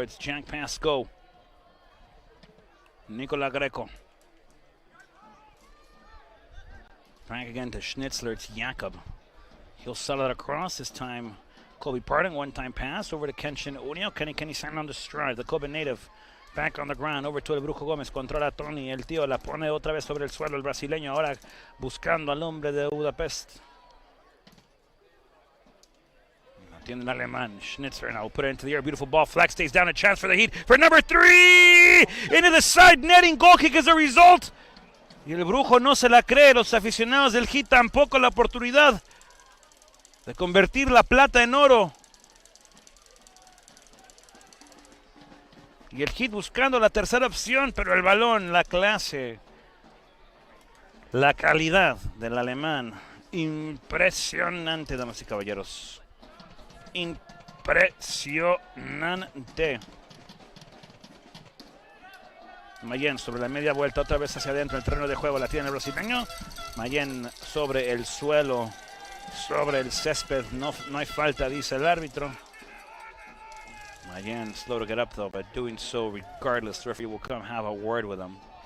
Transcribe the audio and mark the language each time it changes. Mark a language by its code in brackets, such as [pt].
[en] It's Jack Pasco. Nicola Greco. Back again to Schnitzler. It's Jakob. He'll settle it across this time. Kobe Pardon, one-time pass over to Kenshin Unio. Kenny San on the stride. The Kobe native back on the ground. Over to [es] el Brujo Gómez. Controla Tony. El tío la pone otra vez sobre el suelo. El brasileño ahora buscando al hombre de Budapest. [en] In the alemán, Schnitzer now will put it into the air. Beautiful ball. Flag stays down. A chance for the Heat for number 3. Into the side netting. Goal kick as a result. [es] Y el Brujo no se la cree. Los aficionados del Heat tampoco la oportunidad de convertir la plata en oro. Y el Heat buscando la tercera opción, pero el balón, la clase, la calidad del alemán. Impresionante, damas y caballeros. Impresionante. Mayen sobre la media vuelta, otra vez hacia adentro, el terreno de juego la tiene el brasileño. Mayen sobre el suelo, sobre el césped, no hay falta, dice el árbitro. [en] Mayen slow to get up though, but doing so regardless, the referee will come have a word with him.